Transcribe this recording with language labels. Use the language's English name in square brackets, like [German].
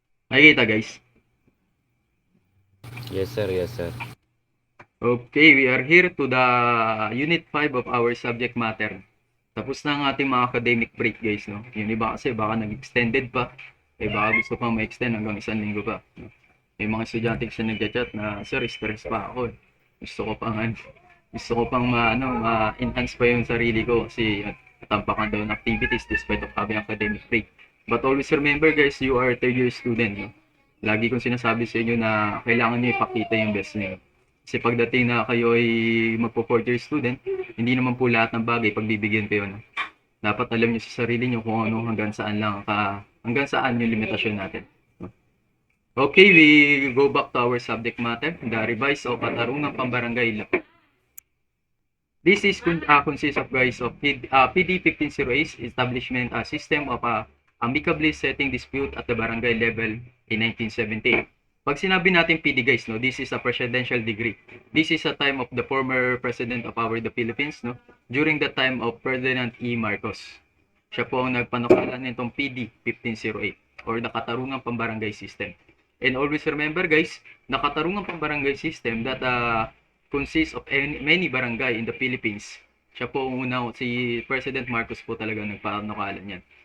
[Filipino] Nakikita, guys? [English] Yes, sir. Yes, sir. Okay, we are here to the Unit 5 of our subject matter. [Filipino] Tapos na ang ating mga academic break, guys, no? Yung iba kasi baka nag-extended pa. Baka gusto pa ma-extend hanggang 1 linggo pa. No? May mga estudyante kasi nag-chat na, sir, stress pa ako. Gusto ko pang ma-enhance pa yung sarili ko kasi natampakan daw ng activities despite of having academic break. [English] But always remember, guys, you are a third year student. [Filipino] No? Lagi kong sinasabi sa inyo na kailangan nyo ipakita yung best niyo. Kasi pagdating na kayo ay magpo-fourth year student, hindi naman po lahat ng bagay pagbibigyan kayo. No? Dapat alam nyo sa sarili nyo kung ano hanggang saan yung limitasyon natin. No? [English] Okay, we go back to our subject matter, the revise of katarungang pambarangay law. This is consists of, guys, of PD 1508 establishment system of amicably setting dispute at the barangay level in 1978. Pag sinabi natin PD, guys, no, this is a presidential decree. This is a time of the former president of the Philippines, no, during the time of Ferdinand E. Marcos. [Filipino] Siya po ang nagpanukala nitong PD 1508 or the Katarungang Pambarangay System. [English] And always remember, guys, na Katarungang Pambarangay System that consists of many barangay in the Philippines. [Filipino] Siya po ang una, si President Marcos po talaga nagpanukala niyan.